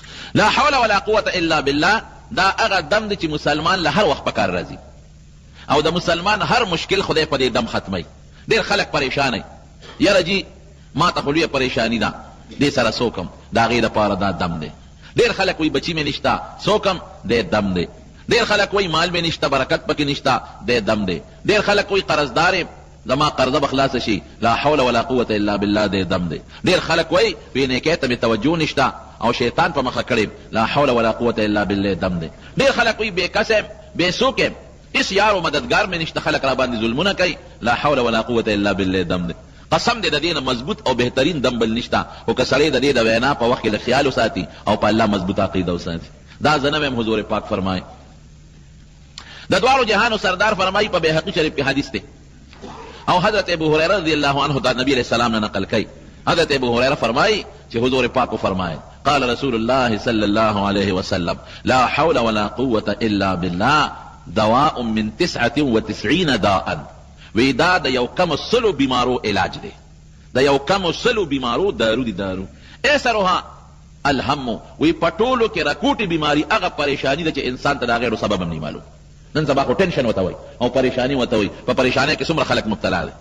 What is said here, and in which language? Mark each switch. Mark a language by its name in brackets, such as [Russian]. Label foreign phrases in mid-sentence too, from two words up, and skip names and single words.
[Arabic] لا حول ولا قوة الا بالله [Pashto] دا هغه دم دی چې مسلمان له هر وخت په کار راځي او د مسلمان هر مشکل خدای په دې دم ختموي. ډېر خلک پریشانه یاره جی ما ته خو لویه پریشاني ده دې سره څوکم د هغې دپاره دا دم دی. ډېر خلک وایي بچي مې نشته څوکم دی دم دی. ډېر خلک وایي مال مې نشته برکت پکې نشته دی دم دی. ډېر خلک وایي قرضدار یم زما قرضه به خلاصه شي [Arabic] لا حول ولا قوة الا بالله [Pashto] دی دم دی. ډېر خلک وایي وی نیکۍ ته مې توجه نشته او شیطان په مخه کړی [Arabic] لا حول ولا قوة الا بالله [Pashto] دم دی. ډېر خلک وایي بې کس یم بې څوک یم هېڅ یار و مددګار مې نشته خلک را باندې ظلمونه کوي [Arabic] لا حول ولا قوة الا بالله [Pashto] دم دی. قسم دې د دې نه مضبوط او بهترین دم بل نشته خو که سړی د دې د وینا په وخت کې له خیال وساتي او په الله مضبوط عقیده وساتي. دا زه نه ویم حضور پاک فرمایي. د دواړو جهانو سردار فرمایي په بیهقي شریف کې حدیث دی او حضرت ابو هريره [Arabic] رضی الله عنه [Pashto] دا نبی [Arabic] علیہ السلام [Pashto] نه نقل کوي. حضرت ابو هريره فرمایي چې حضور پاک فرمایي [Arabic] قال رسول الله صلی الله علیه وسلم لا حول ولا قوة الا بالله دواء من 99 داء. [Pashto] وی دا د یو کم سلو بیمارو علاج دی. د یو کم سلو بیمارو دارو دی دارو. ایسرها الهم. وی پټولو کې رکوټي بیماری هغه پریشانی ده چې انسان ته دا غیرو سبب هم نه معلوم. نن سبا خو ټینشن وته وي او پریشانی وته وي. په پریشانی کې څومره خلک مبتلا دي.